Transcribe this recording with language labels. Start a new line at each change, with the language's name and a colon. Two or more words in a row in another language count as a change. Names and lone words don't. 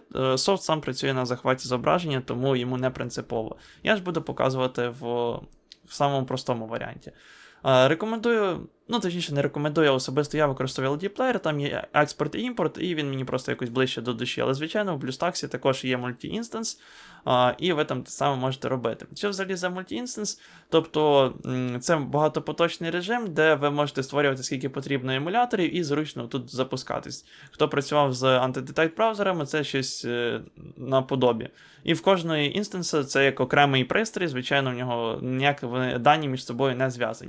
Ukrainian: Софт сам працює на захваті зображення, тому йому не принципово. Я ж буду показувати в самому простому варіанті. Рекомендую, точніше не рекомендую, особисто я використовую LD Player, там є експорт і імпорт, і він мені просто якось ближче до душі. Але, звичайно, в BlueStacks також є multi-instance, і ви там те саме можете робити. Що взагалі за multi-instance? Тобто це багатопоточний режим, де ви можете створювати скільки потрібно емуляторів і зручно тут запускатись. Хто працював з anti-detect браузерами, це щось наподобі. І в кожної інстанси це як окремий пристрій, звичайно, в нього ніякі дані між собою не зв'язані.